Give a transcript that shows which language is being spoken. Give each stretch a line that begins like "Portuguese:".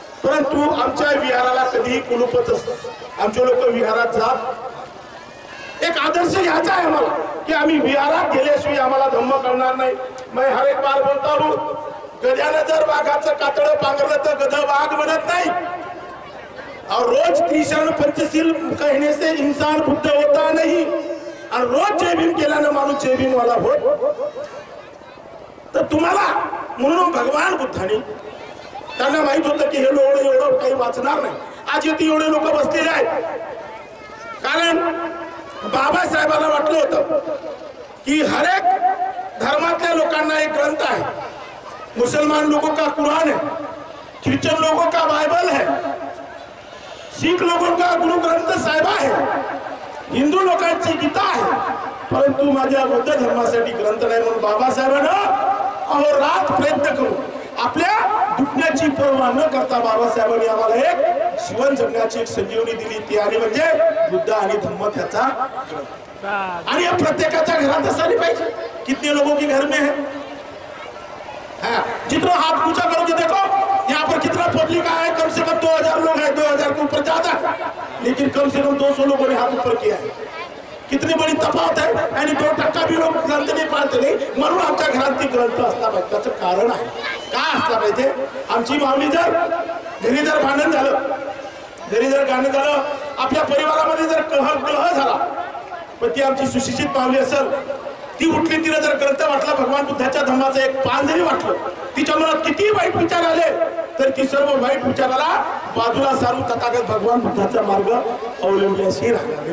Marathi: परंतु आमच्या विहाराला कधीही कुलूपच असतं. आमचे लोक विहारात जात. एक आदर्श घ्यायचा आहे आम्हाला की आम्ही विहारात गेल्याशिवाय आम्हाला धम्म करणार नाही.
Hindi: मैं हर एक बार बोलता हूं,
Marathi: गध्यानं जर वाघाचं कातडं पांघरलं तर गध वाघ बनत नाही.
Hindi: और रोज त्रिशरण पंचशील कहने से इंसान बुद्ध होता नहीं, और रोज
Marathi: जय भीम केल्यानं माणूस जय भीम वाला होत. तर तुम्हाला म्हणून भगवान बुद्धांनी त्यांना माहित होतं की हे लोक एवढं काही वाचणार नाही. आज इथे एवढे लोक बसलेले आहेत कारण बाबासाहेबांना वाटलं होतं की हर एक धर्मातल्या लोकांना एक ग्रंथ आहे.
Hindi: मुसलमान लोगों का कुरान है, ख्रिश्चन लोगों का बाइबल है, शीख लोगों का गुरु ग्रंथ साहिबा है,
Marathi: हिंदू लोकांची गीता आहे. परंतु माझ्या बुद्ध धर्मासाठी ग्रंथ नाही. म्हणून बाबासाहेबांना अहोरात्र प्रयत्न करून आपल्या दुखण्याची पर्वा न करता बाबासाहेबांनी आम्हाला एक जीवन जगण्याची एक संजीवनी दिली, ती आणि म्हणजे बुद्ध आणि धम्म त्याचा ग्रंथ. आणि प्रत्येकाच्या घरात असायला पाहिजे.
Hindi: कितने लोगों के घर में है जितना हाथ ऊंचा करोगे देखो यहाँ पर कितना पब्लिक आया है, कम से कम 2000 लोग हैं, 2000 के ऊपर ज्यादा, लेकिन कम से कम 200 लोगों ने हाथ ऊपर किया है। कितनी बड़ी
Marathi: तफावत आहे आणि 2% भी लोक ग्रंथ नाही पाळते नाही, म्हणून आमच्या घरात ती ग्रंथ असला पाहिजे। त्याचं कारण आहे काय असला पाहिजे, आमची माऊली जर घरी जर भांडण झालं, घरी जर भांडण झालं, आपल्या परिवारामध्ये जर कलह झाला, पण ती आमची सुशिक्षित माऊली असेल, ती उठली, तिला जर ग्रंथ वाटला, भगवान बुद्धाच्या धम्माचं एक पान जरी वाटलं, तिच्या मनात किती वाईट विचार आले तर ती सर्व वाईट विचाराला बाजूला सारून तथागत भगवान बुद्धाचा मार्ग अवलंबल्याशी राहणार।